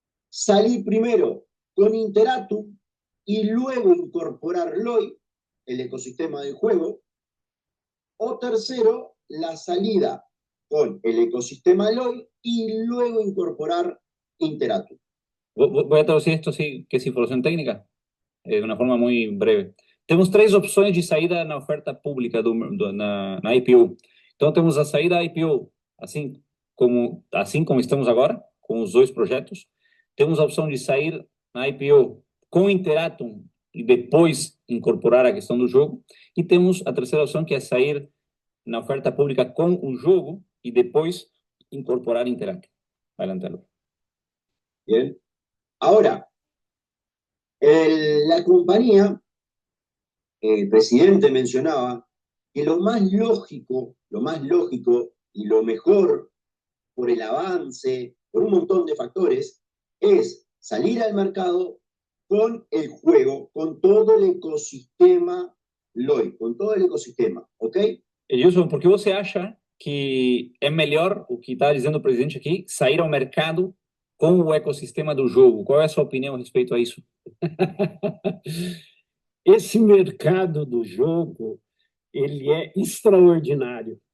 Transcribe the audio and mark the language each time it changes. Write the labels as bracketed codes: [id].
[es] Salir primero con Interatum y luego incorporar LOI, el ecosistema del juego. O tercero, la salida con el ecosistema LOI y luego incorporar Interatum. Voy a traducir esto, sí, que es información técnica, [pt] de uma forma muito breve. Temos 3 opções de saída na oferta pública na IPO. Então, temos a saída IPO, assim como estamos agora, com os 2 projetos. Temos a opção de sair na IPO com Interatum e depois incorporar a questão do jogo. E temos a terceira opção, que é sair na oferta pública com o jogo e depois incorporar Interatum. [es] Adelante. Bien. Ahora, la compañía, el presidente mencionaba que lo más lógico y lo mejor por el avance, por un montón de factores, es salir al mercado con el juego, con todo el ecosistema LOI, con todo el ecosistema, ¿ok? [pt] Edilson, por que você acha que é melhor, o que está dizendo o presidente aqui, sair ao mercado com o ecossistema do jogo? Qual é a sua opinião a respeito a isso? Esse mercado do jogo, ele é extraordinário.